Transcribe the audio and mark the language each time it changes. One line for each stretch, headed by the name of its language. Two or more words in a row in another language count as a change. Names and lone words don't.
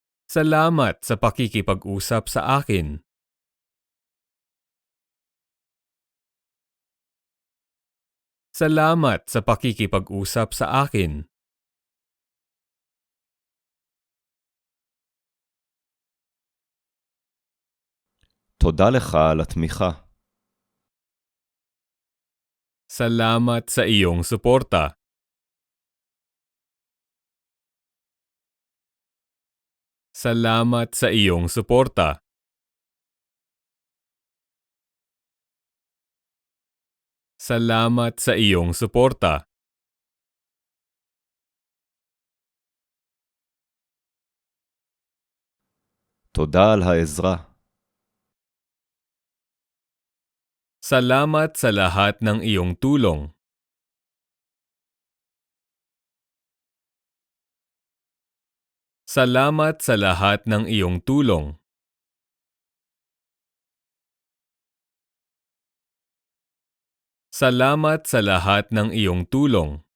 Filipino: Salamat sa pakikipag-usap sa akin. Salamat sa pakikipag-usap sa akin.
Hebrew: תודה לך על התמיכה.
Filipino: Salamat sa iyong suporta. Salamat sa iyong suporta. Salamat sa iyong suporta.
Hebrew: תודה על העזרה.
Filipino: Salamat sa lahat ng iyong tulong. Salamat sa lahat ng iyong tulong. Salamat sa lahat ng iyong tulong.